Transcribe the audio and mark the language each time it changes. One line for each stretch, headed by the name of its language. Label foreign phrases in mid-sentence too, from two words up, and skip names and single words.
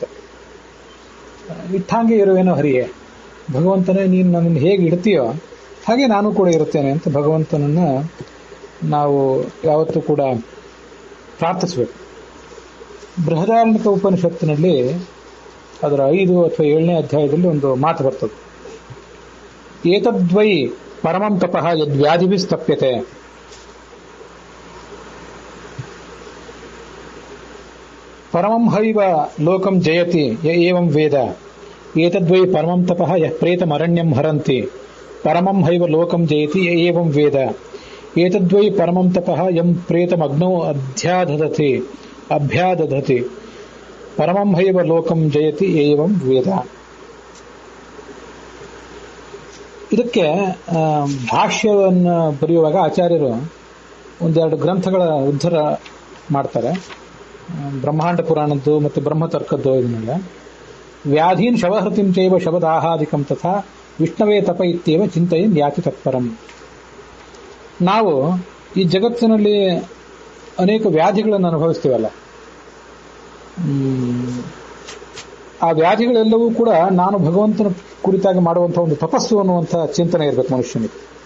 Kannada: ಇಟ್ಟಂಗೆ ಇರುವೇನೋ ಹರಿಯೇ, ಭಗವಂತನೇ ನೀನು ನನ್ನನ್ನು ಹೇಗೆ ಇಡ್ತೀಯೋ ಹಾಗೆ ನಾನು ಕೂಡ ಇರುತ್ತೇನೆ ಅಂತ ಭಗವಂತನನ್ನ ನಾವು ಯಾವತ್ತೂ ಕೂಡ ಪ್ರಾರ್ಥಿಸಬೇಕು. ಬೃಹದಾರಣ್ಯಕ ಉಪನಿಷತ್ತಿನಲ್ಲಿ ಅದರ 5 ಅಥವಾ 7ನೇ ಅಧ್ಯಾಯದಲ್ಲಿ ಒಂದು ಮಾತು ಬರ್ತದೆ.
Sanskrit: ಏತದ್ವೈ ಪರಮಂ ತಪಃ ಯದ್ವ್ಯಾಧಿಭಿಸ್ತಪ್ಯತೆ. ಪರಮಂ ಹೈವ ಲೋಕಂ ಜಯತಿ ಯ ಏವಂ ವೇದ. ಏತದ್ವೈ ಪರಮಂ ತಪಃ ಯಃ ಪ್ರೇತಮರಣ್ಯಂ ಹರಂತಿ. ಪರಮಂ ಹೈವ ಲೋಕಂ ಜಯತಿ ಯ ಏವಂ ವೇದ. ಏತದ್ವೈ ಪರಮಂ ತಪಃ ಯಂ ಪ್ರೇತಮಗ್ನೌ ಅಭ್ಯಾದಧತಿ. ಪರಮಂ ಹೈವ ಲೋಕಂ ಜಯತಿ ಯ ಏವಂ ವೇದ.
Kannada: ಇದಕ್ಕೆ ಭಾಷ್ಯವನ್ನು ಬರೆಯುವಾಗ ಆಚಾರ್ಯರು ಒಂದೆರಡು ಗ್ರಂಥಗಳ ಉದ್ಧಾರ ಮಾಡ್ತಾರೆ. ಬ್ರಹ್ಮಾಂಡ ಪುರಾಣದ್ದು ಮತ್ತು ಬ್ರಹ್ಮತರ್ಕದ್ದು.
Sanskrit: ಇದನ್ನೆಲ್ಲ ವ್ಯಾಧೀನ್ ಶವಹೃತಿಂ ಚೈವ ಶವದಾಹಾದಿಕಂ ತಥಾ ವಿಷ್ಣವೇ ತಪ ಇತ್ಯೇವ ಚಿಂತೆಯನ್ ಯಾತಿ ತತ್ಪರಂ.
Kannada: ನಾವು ಈ ಜಗತ್ತಿನಲ್ಲಿ ಅನೇಕ ವ್ಯಾಧಿಗಳನ್ನು ಅನುಭವಿಸ್ತೀವಲ್ಲ, ಆ ವ್ಯಾಧಿಗಳೆಲ್ಲವೂ ಕೂಡ ನಾನು ಭಗವಂತನ ಕುರಿತಾಗಿ ಮಾಡುವಂತಹ ಒಂದು ತಪಸ್ಸು ಅನ್ನುವಂಥ ಚಿಂತನೆ ಇರಬೇಕು ಮನುಷ್ಯನಿಗೆ.